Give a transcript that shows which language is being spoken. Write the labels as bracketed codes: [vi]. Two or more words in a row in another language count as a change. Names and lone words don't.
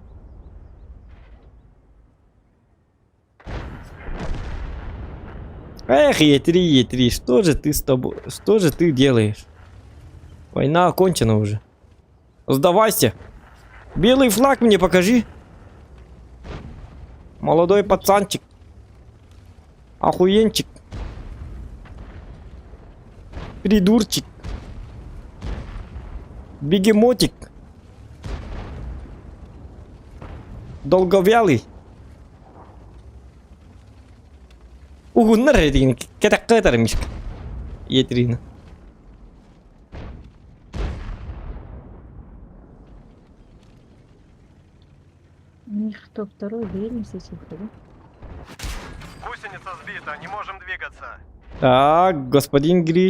[ru] Эх, Е3, что же ты с тобой, что же ты делаешь? Война окончена уже. Сдавайся. Белый флаг мне покажи. Молодой пацанчик. Охуенчик. Придурчик. Бегемотик. Долговялый. Угуннар деген кетак мишка. Е3. У них кто второй гриль сетил, да? Гусеница сбита, не можем двигаться. Так, господин Гриль.